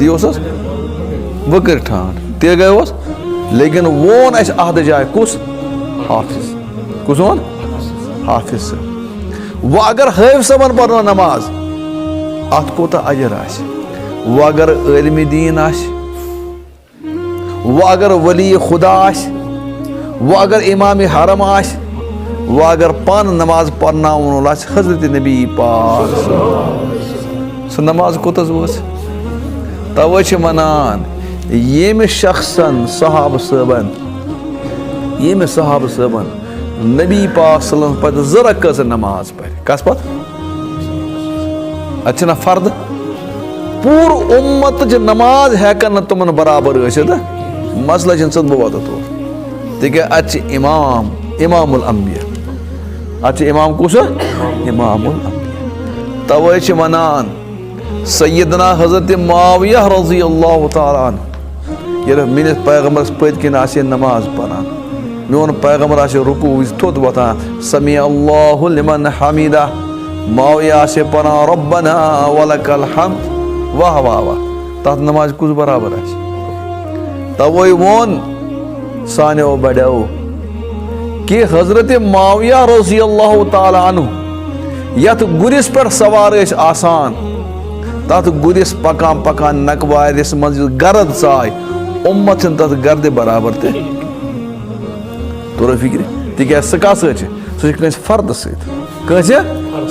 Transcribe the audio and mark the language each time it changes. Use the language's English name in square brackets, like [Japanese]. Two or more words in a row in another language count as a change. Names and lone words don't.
[Kashmiri] تی اوسس وٕکرِ ٹھانڈ تہِ گٔے اوس لیکن وون اسہِ اتھ جایہِ کُس حافظ کُس وون حافظ صٲب وہ اگر حٲفظ صٲبن پرنو نماز اتھ کوٗتاہ اجر آسہِ وہ اگر عٲلمِ دیٖن آسہِ وہ اگر ولی خدا آسہِ وہ اگر امام حرم آسہِ وہ اگر پانہٕ نماز پرناوُن وول آسہِ حضرت نبی پاک سۄ نماز کوٚت حظ وٲژ توے چھِ ونان ییٚمہِ شخصن صحابہٕ صٲبن نبی پاک [Arabic] صلی اللہ علیہ وسلم [Kashmiri] پتہٕ 2 رکعت نماز پرِ کس پتہٕ اتہِ چھِنہ فرد پوٗرٕ اُمتٕچ نماز ہیکن نہٕ تِمن برابر ٲسِتھ مسلہٕ چھِنہٕ ژٕ بہٕ واتہٕ تور تِکیٛازِ اتہِ چھِ امام الانبیا اتہِ چھِ امام کُس امام الانبیا توے چھِ ونان سیدنا حضرت معاویہ [Arabic] رضی اللہ تعالیٰ عنہ [Kashmiri] ییٚلہِ میٲنِس پیغمبرس پٔتۍ کِنۍ آسہِ نماز پران میون پیغمبر آسہِ رکوع وِزِ تھوٚد وۄتھان [Arabic] سمیع اللہ لمن حمیدہ [Kashmiri] معاویہ آسہِ پران [Arabic] ربنا ولک الحمد [Kashmiri] واہ واہ واہ تتھ نماز کُس برابر آسہِ توے ووٚن سانیو بڑیو کہ حضرت معاویہ [Arabic] رضی اللہ تعالیٰ عنہ [Kashmiri] یتھ گُرِس پٮ۪ٹھ سوار ٲسۍ آسان تتھ گُرِس پکان پکان نکہٕ وارِس منٛز یُس گرد ژاے اُمت چھِنہٕ تتھ گردِ برابر تہِ توٚر فِکرِ تِکیٛازِ سُہ کتھ سۭتۍ چھِ سُہ چھِ کٲنٛسہِ فردٕ سۭتۍ کٲنٛسہِ